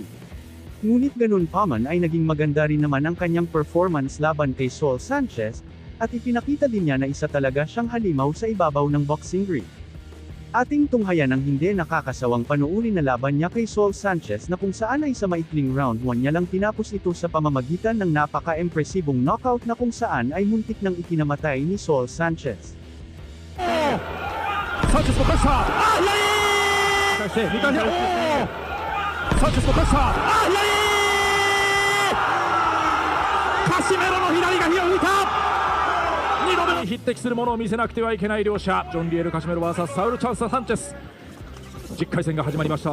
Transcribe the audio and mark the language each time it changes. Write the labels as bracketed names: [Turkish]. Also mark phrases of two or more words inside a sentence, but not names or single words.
[Filipino] Ngunit ganun pa man ay naging maganda rin naman ang kanyang performance laban kay Saul Sanchez, at ipinakita din niya na isa talaga siyang halimaw sa ibabaw ng boxing ring. Ating tunghayan ang hindi nakakasawang panuuri na laban niya kay Saul Sanchez na kung saan ay sa maikling round 1 niya lang tinapos ito sa pamamagitan ng napaka-impresibong knockout na kung saan ay muntik nang ikinamatay ni Saul Sanchez. [Japanese] Sanchez のカッサー返して見たねサンチェスのカッサーカシメロの左が火を吹いた2度目に匹敵するものを見せなくてはいけない両者ジョン・リエル・カシメロ vs サウル・チャンス・サンチェス10回戦が始まりました。